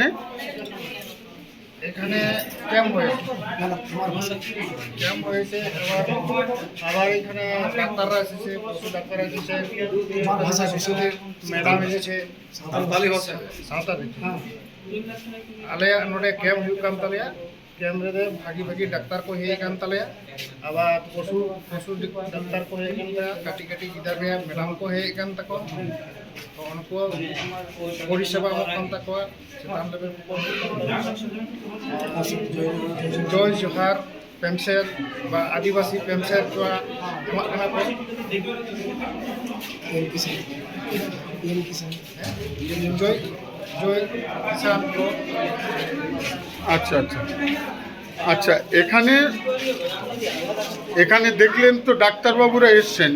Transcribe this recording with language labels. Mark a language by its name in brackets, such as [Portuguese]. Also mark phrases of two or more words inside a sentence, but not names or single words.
[Bangla] এখানে ক্যাম্প হয়েছে আবার এখানে ডাক্তাররা এসেছে, পশু ডাক্তার এসেছে, ম্যাডাম এসেছে সাঁওতালি [Santali] ᱟᱞᱮ ᱱᱚᱰᱮ ক্যাম্প ᱦᱩᱭᱩᱜ ᱠᱟᱱ ᱛᱟᱞᱮᱭᱟ। ক্যাম্প ᱨᱮ ᱵᱷᱟᱜᱤ ডাক্তার ᱠᱚ ᱦᱮᱡ ᱟᱠᱟᱱ ᱛᱟᱞᱮᱭᱟ। [Bangla] আবার পশু ডাক্তার [Santali] ᱠᱚ ᱦᱮᱡ ᱟᱠᱟᱱ ᱛᱟᱞᱮᱭᱟ। ᱠᱟᱹᱴᱤᱡ ᱜᱤᱫᱽᱨᱟᱹ ᱨᱮᱭᱟᱜ ম্যাডাম ᱠᱚ ᱦᱮᱡ ᱟᱠᱟᱱ ᱛᱟᱠᱚᱣᱟ। ᱛᱚ ᱩᱱᱠᱩ পরিষেবা ᱮᱢᱚᱜ ᱠᱟᱱ ᱛᱟᱠᱚᱣᱟ ᱪᱮᱛᱟᱱ ᱞᱮᱵᱮᱞ ᱠᱚ। ᱡᱚᱭ ᱡᱚᱦᱟᱨ ᱯᱮᱢᱥᱮᱞ ᱵᱟ ᱟᱫᱤᱵᱟᱥᱤ ᱯᱮᱢᱥᱮᱞ ᱠᱚ ᱮᱢᱟᱜ ᱠᱟᱱᱟ ᱠᱚ। ᱡᱚᱭ ᱠᱤᱥᱟᱱ ᱠᱚ. [Bangla] আচ্ছা আচ্ছা আচ্ছা, এখানে দেখলেন তো ডাক্তারবাবুরা এসছেন।